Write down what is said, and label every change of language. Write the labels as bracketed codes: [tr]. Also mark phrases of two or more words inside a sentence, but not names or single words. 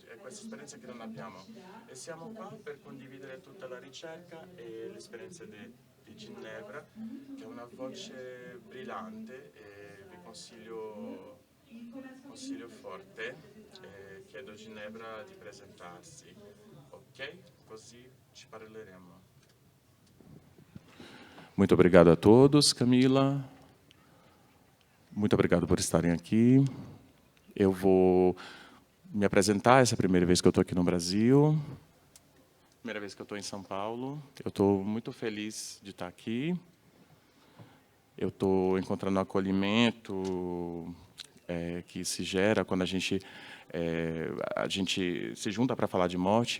[it] È questa esperienza che non abbiamo e siamo qua per condividere tutta la ricerca e l'esperienza di Ginevra, che è una voce brillante e vi consiglio forte e chiedo a Ginevra di presentarsi, ok? Così ci parleremo. [pt] Muito obrigado a todos, Camila. Muito obrigado por estarem aqui. Eu vou me apresentar, essa é a primeira vez que eu estou aqui no Brasil, primeira vez que eu estou em São Paulo. Eu estou muito feliz de estar aqui. Eu estou encontrando um acolhimento que se gera quando a gente se junta para falar de morte.